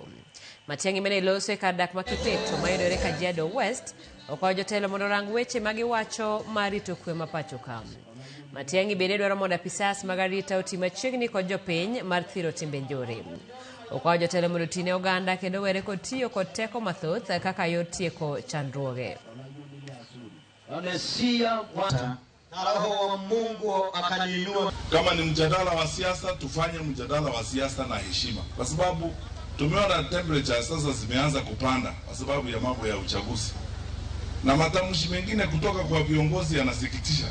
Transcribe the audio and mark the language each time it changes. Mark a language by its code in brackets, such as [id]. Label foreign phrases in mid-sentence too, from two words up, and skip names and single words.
[luo] Matiang'i mene loso e kar dak ma Kipeto mayudore Kajiado West okwayo jotelo mondo rang weche magiwacho mar rito kwe ma pacho ka. Matiang'i bende dwaro mondo apisas mag arita oti machiegni kod jopiny mar thiro timbe njore. Okwayo jotelo mondo tine oganda kendo were kod tiyo kod teko mathoth kaka yor tieko chandruoge. [sw] Na Roho wa Mungu akaninua. Kama ni mjadala wa siasa, tufanye mjadala wa siasa na heshima, kwa sababu tumeona temperature sasa zimeanza kupanda kwa sababu ya mambo ya uchaguzi, na matamshi mengine kutoka kwa viongozi yanasikitisha.